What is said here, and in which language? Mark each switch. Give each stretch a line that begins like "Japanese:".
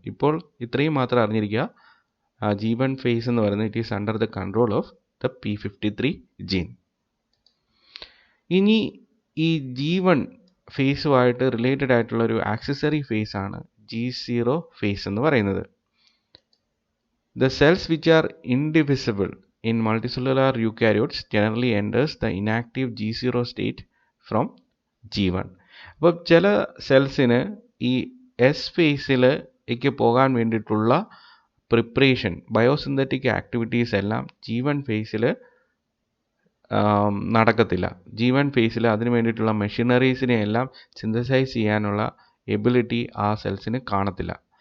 Malayalam: ഇപ്പോൾ ഇത്രയും മാത്രം അറിഞ്ഞിരിക്കുക.
English: G1 phase
Malayalam: എന്ന് പറയുന്നത്
English: It is under the control of the P53 gene.
Malayalam: ഇനി ഈ G1 ഫേസുമായിട്ട് റിലേറ്റഡ് ആയിട്ടുള്ള ഒരു ആക്സസറി ഫേസ് ആണ് G0 ഫേസ് എന്ന് പറയുന്നത്.
English: The cells which are indivisible in multicellular eukaryotes generally enters the inactive G0 state from G1.
Malayalam: അപ്പോൾ ചില സെൽസിന് ഈ എസ് ഫേസിലേക്ക് പോകാൻ വേണ്ടിയിട്ടുള്ള പ്രിപ്പറേഷൻ, ബയോസിന്തറ്റിക് ആക്ടിവിറ്റീസ് എല്ലാം G1 ഫേസിൽ നടക്കത്തില്ല. G1 ഫേസിൽ അതിന് വേണ്ടിയിട്ടുള്ള മെഷീനറീസിനെ എല്ലാം സിന്തസൈസ് ചെയ്യാനുള്ള എബിലിറ്റി ആ സെൽസിന് കാണത്തില്ല.